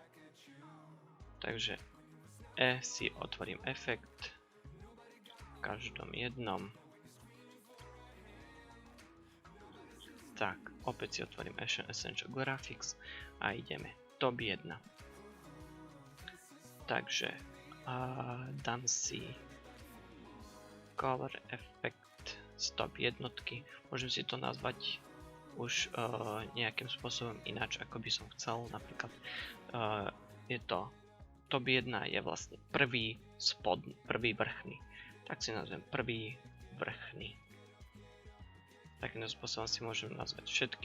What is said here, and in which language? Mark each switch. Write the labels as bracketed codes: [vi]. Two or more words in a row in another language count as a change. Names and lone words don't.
[sk] Takže si otvorím efekt v každom jednom. Tak, opäť si otvorím Essential Graphics a ideme top 1. Takže dám si [en] color effect stop [sk] jednotky. Môžem si to nazvať už nejakým spôsobom ináč, ako by som chcel. Napríklad je to top 1 je vlastne prvý vrchný. Tak si nazvem prvý vrchný. Takým spôsobom si môžem nazvať všetky.